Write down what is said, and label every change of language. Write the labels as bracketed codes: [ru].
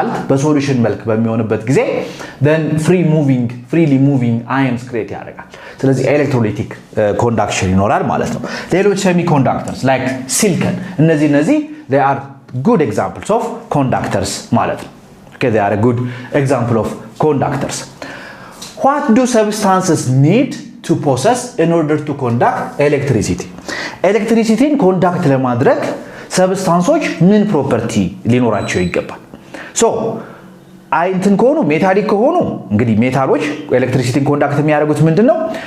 [am] በሶሉሽን መልክ በሚሆንበት ጊዜ [en] then freely moving ions create [am] ያደርጋል። ስለዚህ ኤሌክትሮላይቲክ ኮንዳክሽን ይኖራል ማለት ነው። ሌሎች [en] semiconductors like silicon እነዚህ they are good examples of conductors ማለት ነው። okay they are a good example of conductors. What do substances need to possess in order to conduct electricity? [am] Electricity conduct ለማድረግ ሰብስታንሶች ምን ፕሮፐርቲ ሊኖራቸው ይገባል? so እንትን ከሆኑ ሜታሊክ ከሆኑ እንግዲህ ሜታሎች ኤሌክትሪሲቲን ኮንዳክት የሚያደርጉት ምንድነው?